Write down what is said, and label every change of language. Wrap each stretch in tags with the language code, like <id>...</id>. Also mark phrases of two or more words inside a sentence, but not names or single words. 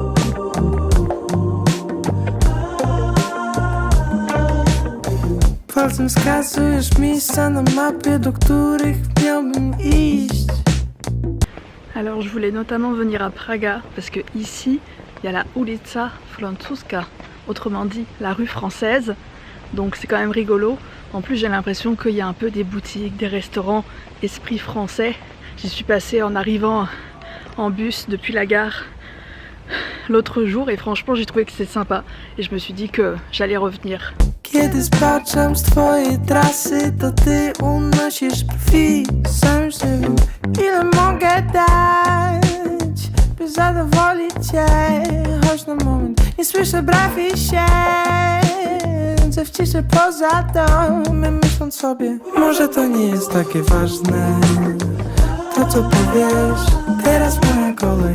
<pl>Falls Czasem wskazujesz miejsca na mapie, do których miałbym iść.</pl> <fr>Alors je voulais notamment venir à Praga parce que ici il y a la ulica Francuska, autrement dit la rue française, donc c'est quand même rigolo. En plus j'ai l'impression qu'il y a un peu des boutiques, des restaurants esprit français. J'y suis passée en arrivant en bus depuis la gare l'autre jour et franchement j'ai trouvé que c'est sympa et je me suis dit que j'allais revenir.</fr> <pl>Kiedy zbaczam z twojej trasy, to ty unosisz brwi. Sam już nie wiem, ile mogę dać, by zadowolić cię. Choć na moment nie słyszę brawi się, w ciszy poza domem, myśląc sobie, może to nie jest takie ważne, to co powiesz, teraz moja kolej.</pl>